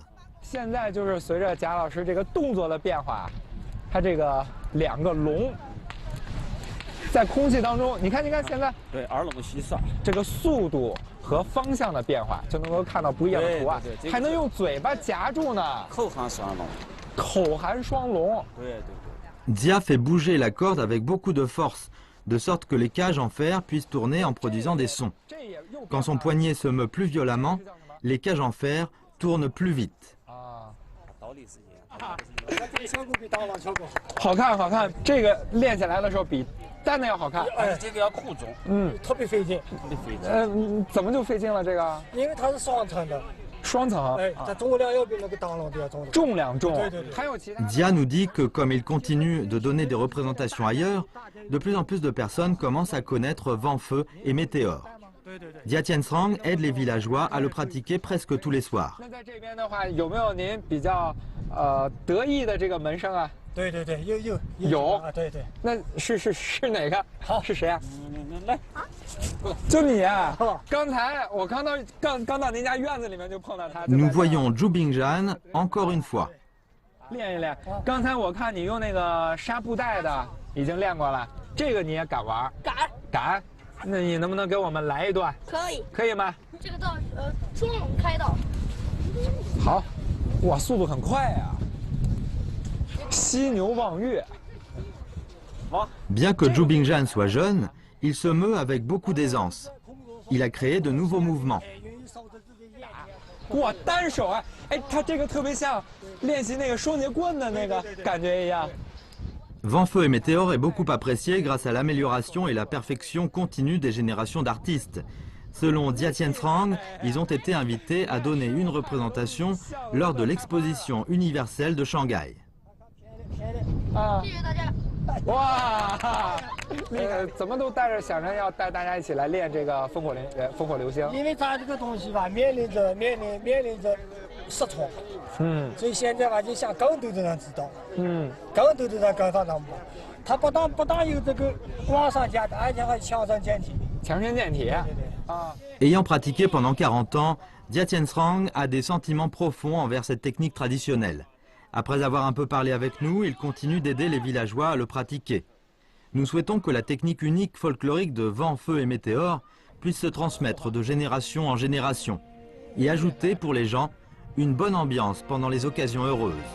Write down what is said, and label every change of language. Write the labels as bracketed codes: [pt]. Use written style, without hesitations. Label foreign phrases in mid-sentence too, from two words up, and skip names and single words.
[zh] 现在就是随着贾老师这个动作的变化，他这个2个龙在空气当中，你看现在对耳龙戏耍，这个速度和方向的变化就能够看到不一样的图案，还能用嘴巴夹住呢。口含双龙，口含双龙。对。 [fr] Jia fait bouger la corde avec beaucoup de force, de sorte que les cages en fer puissent tourner en produisant des sons. Quand son poignet se meut plus violemment, les cages en fer tournent plus vite. [zh] 好看，好看，这个练起来的时候比单的要好看。这个要苦中，特别费劲，特别费劲。怎么就费劲了？这个？因为它是双层的。双层。哎，它重量要比那个当龙的要重。重量重。对。还有其他。 [fr] Jia nous dit que comme il continue de donner des représentations ailleurs, de plus en plus de personnes commencent à connaître vent, feu et météore. Jia Tianchang aide les villageois à le pratiquer presque tous les soirs. [zh] 那在这边的话，有没有您比较得意的这个门生啊？对，有啊，对。那是哪个？好，是谁啊？来，就你啊！刚才我刚到您家院子里面就碰到他。 [fr] Nous voyons Zhu Bingzhan encore une fois. [zh] 练一练。刚才我看你用那个纱布袋的已经练过了，这个你也敢玩？敢。那你能不能给我们来一段？可以吗？这个道中龙开道。好，哇，速度很快啊！犀牛望月。 [fr] Bien que Zhu Bingzhan soit jeune, il se meut avec beaucoup d'aisance. Il a créé de nouveaux mouvements. [zh] 哇，单手啊！哎，他这个特别像练习那个双节棍的那个感觉一样。 [fr] Vent, feu et météore est beaucoup apprécié grâce à l'amélioration et la perfection continue des générations d'artistes. Selon Jia Tianchang, ils ont été invités à donner une représentation lors de l'exposition universelle de Shanghai. [zh] 谢谢大家。哇，怎么都带着想着要带大家一起来练这个烽火流星。因为它这个东西吧，面临着失传，所以现在吧就想更多的人知道，更多的人跟上他们。他不但有这个往上加的，而且还强身健体。强身健体。 [fr] Ayant pratiqué pendant 40 ans, Jia Tianchang a des sentiments profonds envers cette technique traditionnelle. Après avoir un peu parlé avec nous, il continue d'aider les villageois à le pratiquer. Nous souhaitons que la technique unique folklorique de vent, feu et météore puisse se transmettre de génération en génération et ajouter pour les gens une bonne ambiance pendant les occasions heureuses.